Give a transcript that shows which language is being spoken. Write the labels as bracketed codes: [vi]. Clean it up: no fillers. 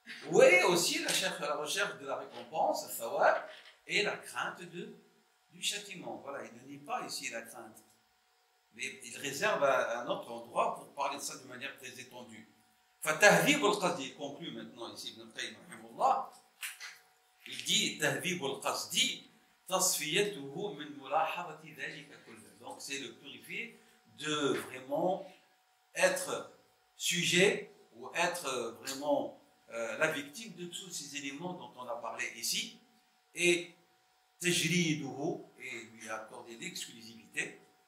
[fr] Oui, aussi la recherche de la récompense, le thawab, et la crainte du châtiment. Voilà, il ne nie pas ici la crainte. Mais il réserve à un autre endroit pour parler de ça de manière très étendue. [ar] فَتَهْذِيبُ الْقَصْدِ, [fr] il conclut maintenant ici, Ibn al-Qayyim, rahimahullah. Il dit, [ar] تَهْذِيبُ الْقَصْدِ تَصْفِيَتُهُ مِنْ مُلَاحَظَةِ ذَلِكَ كُلَّهُ. [fr] Donc c'est le purifier de vraiment être sujet ou être vraiment la victime de tous ces éléments dont on a parlé ici. Et تجريده, et lui accorder l'exclusivité.